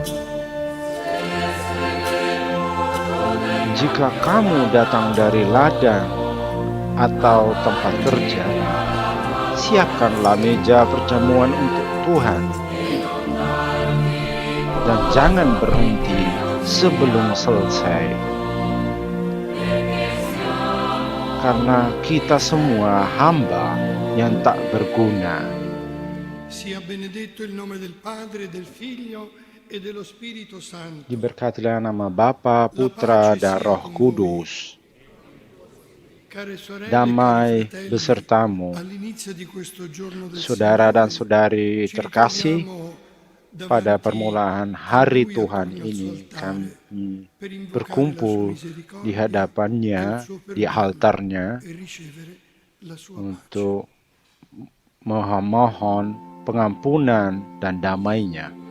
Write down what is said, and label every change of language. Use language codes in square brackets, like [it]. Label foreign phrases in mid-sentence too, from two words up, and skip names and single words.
[id] Jika kamu datang dari ladang atau tempat kerja, siapkanlah meja perjamuan untuk Tuhan. Dan jangan berhenti sebelum selesai. Karena kita semua hamba yang tak berguna. [it] Sia benedetto il nome del Padre, del Figlio e dello Spirito Santo. [id] Diberkatilah nama Bapa, Putra, dan Roh Kudus. Damai besertamu, saudara dan saudari terkasih. Pada permulaan hari Tuhan ini kami berkumpul di hadapannya, di altarnya, untuk memohon pengampunan dan damainya.